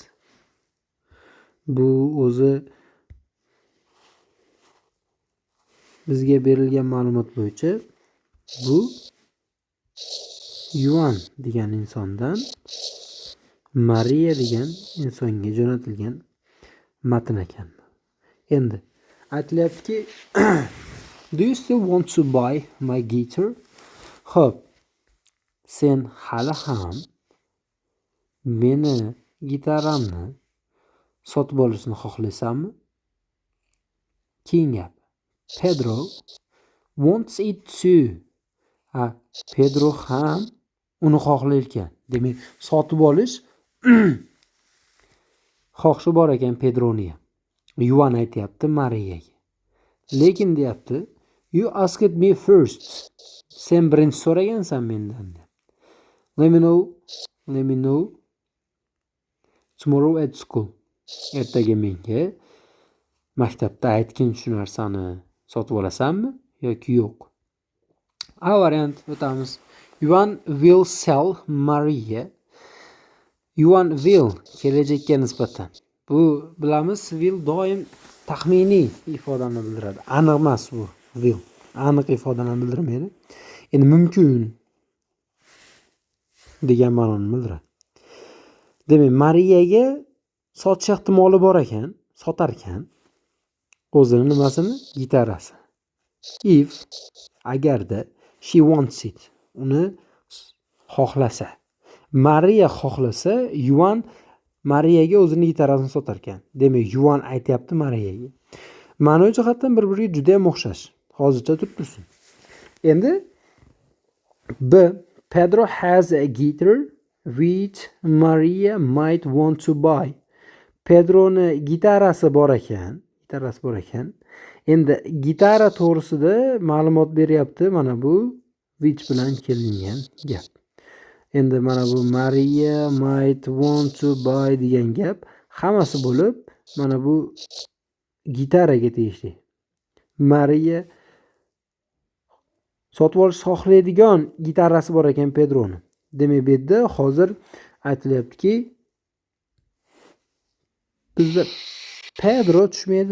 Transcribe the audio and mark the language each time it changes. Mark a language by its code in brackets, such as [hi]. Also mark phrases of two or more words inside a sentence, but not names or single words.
[uz] Bu o'zi bizga berilgan ma'lumot bo'yicha bu Yuan degan insondan Maria degan insonga jo'natilgan matn ekan. Endi aytilyaptiki [en] do you still want to buy my guitar? [uz] Xo'p, sen hali ham meni gitaramni sotib olishni xohlaysanmi? Keyin gap. [en] Pedro wants it too. [uz] Pedro ham uni xohlar ekan. Demak, sotib olish xohishi bor ekan Pedroning. Yuan aytayapti Mariyaga. Lekin deyapti, [en] you asked me first. [uz] Sen birinchi so'ragansan mendan. [en] Let me know tomorrow at school. [uz] Ertaga menga maktabda aytgin shu narsani, sotib olasanmi yoki yo'q? A variant o'tamiz. [en] Yuan will sell Maria. [uz] Yuan will kelajakka nisbatan. Bu bilamiz, will doim taxminiy ifodani bildiradi. Aniq emas bu will. Aniq ifodani bildirmaydi. Endi mumkin degan ma'noni bildiradi. Demak, Mariyaga sotish ehtimoli bor ekan, sotar ekan o'zini nimasini, gitarasi. [en] If agarda she wants it, [uz] uni xohlasa. Mariya xohlasa, Yuan Mariyaga o'zini gitarasini sotar ekan. Demak, Yuan aytayapti Mariyaga. Ma'noviy jihatdan bir-biriga juda ham o'xshash. Hozircha tursin. Endi B. [en] Pedro has a guitar which Maria might want to buy. [uz] Pedroni gitarasi bor ekan. Endi gitara to'g'risida ma'lumot beryapti. Mana bu which bilan kelingan gap. Endi mana bu [en] Maria might want to buy [uz] degan gap hammasi bo'lib, mana bu gitaraga tegishli. Maria sotib olish xohlaydigan gitarasi bor ekan Pedroni. Demak, bu yerda hozir aytilyaptiki, bizda Pedro tushmaydi.